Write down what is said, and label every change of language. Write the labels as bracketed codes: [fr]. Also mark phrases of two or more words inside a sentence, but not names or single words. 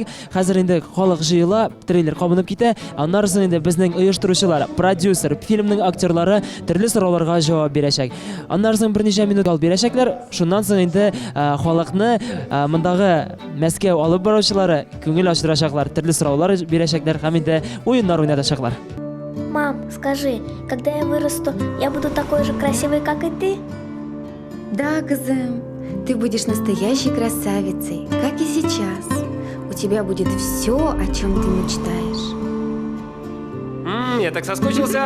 [tt] Хәзер инде халык җыела, трейлер кабынып китә. Аннары соң инде безнең оештыручылар, продюсер, фильмның актерлары төрле сорауларга җавап бирәчәк. Аннары соң берничә минут алып бирәчәкләр. Шуннан соң инде халыкны мондагы Мәскәү алып баручылары күңел ачтырачаклар, төрле сораулар бирәчәкләр һәм инде уеннар уйнатачаклар. [ru] Мам, скажи, когда я вырасту, я буду такой же красивой, как и ты? Да, кызым, ты будешь настоящей красавицей, как и сейчас. У тебя будет все, о чем ты мечтаешь. Я так соскучился.